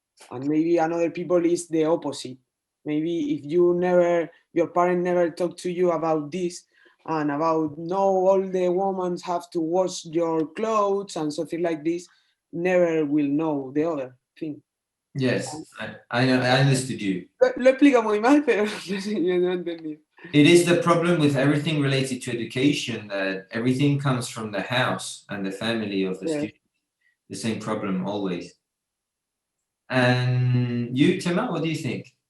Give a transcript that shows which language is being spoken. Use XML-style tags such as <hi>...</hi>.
<en>And maybe another people is the opposite. Maybe if your parent never talked to you about this and about no, all the women have to wash your clothes and something like this, never will know the other thing. Yes, I know. I understood you.</en> <es>Lo explica muy mal, pero yo no entendí.</es> <en>It is the problem with everything related to education that everything comes from the house and the family of the student. The same problem always. And you, Tima, what do you think?</en>